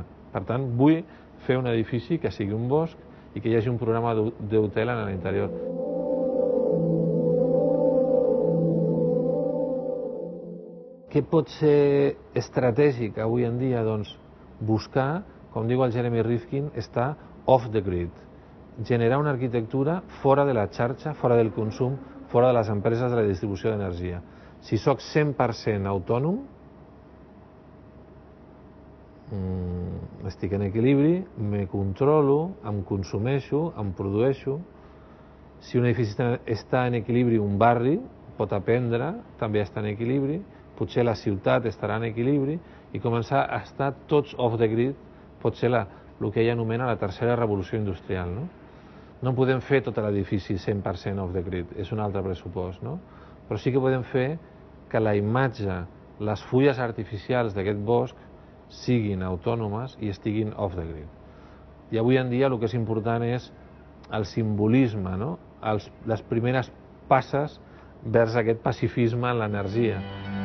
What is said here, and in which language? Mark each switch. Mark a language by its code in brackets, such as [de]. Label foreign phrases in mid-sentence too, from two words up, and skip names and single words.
[ca] Per tant, vull fer un edifici que sigui un bosc i que hi hagi un programa d'hotel en l'interior. Què pot ser estratègic avui en dia? Doncs buscar, com diu el Jeremy Rifkin, estar [en] off the grid. [ca] Generar una arquitectura fora de la xarxa, fora del consum, fora de les empreses de la distribució d'energia. Si sóc 100% autònom, estic en equilibri, me controlo, em consumeixo, em produeixo. Si un edifici està en equilibri, un barri pot aprendre també està en equilibri, potser la ciutat estarà en equilibri i començar a estar tots [en] off the grid [ca] pot ser el que ell anomena la tercera revolució industrial. No podem fer tot l'edifici 100% [en] off the grid, [ca] és un altre pressupost, no? Però sí que podem fer que la imatge, les fulles artificials d'aquest bosc siguin autònomes i estiguin [en] off the grid. [ca] I avui en dia el que és important és el simbolisme, no? Les primeres passes vers aquest pacifisme en l'energia.